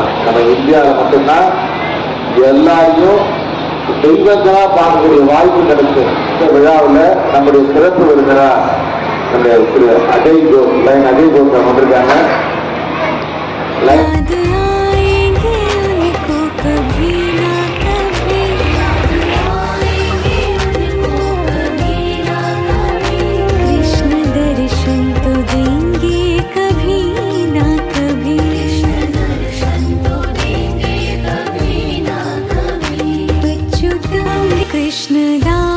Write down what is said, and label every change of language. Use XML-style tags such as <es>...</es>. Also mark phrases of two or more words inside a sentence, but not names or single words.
<ta>நம்ம இந்தியாவில் மட்டும்தான் எல்லாரையும் தெய்வங்களா பார்க்கக்கூடிய வாய்ப்பு கிடைக்கும். இந்த விழாவில் நம்முடைய சிறப்பு விருந்தினரா நம்முடைய திரு அஜய் கோஸ் அஜய் கோஸ் வந்திருக்காங்க.</ta> <hi>याद आएंगे उनको कभी ना कभी, कृष्ण दर्शन तो देंगे कभी ना कभी,</hi> <sa>अच्युतं कृष्ण</sa>